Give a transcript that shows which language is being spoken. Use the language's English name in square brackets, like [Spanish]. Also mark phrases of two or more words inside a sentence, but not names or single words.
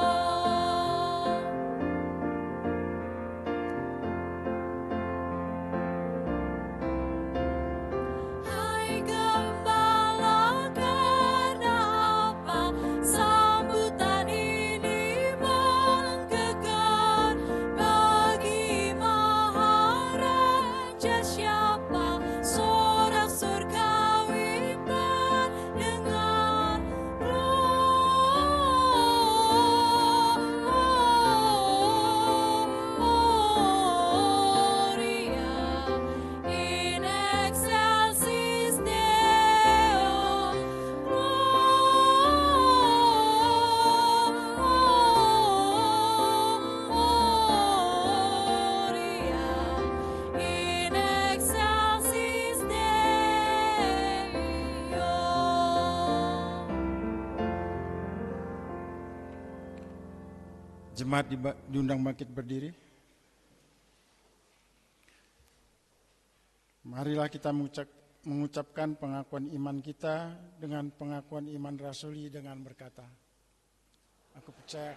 [Indonesian] Hai gembala, karena apa sambutan ini menggegar? Bagi Maharaja siapa sorak surgawi mendengar? [Latin] Gloria in excelsis Deo, Gloria in excelsis Deo. [Indonesian] Jemaat diundang bangkit berdiri. Marilah kita mengucapkan pengakuan iman kita dengan pengakuan iman rasuli dengan berkata, aku percaya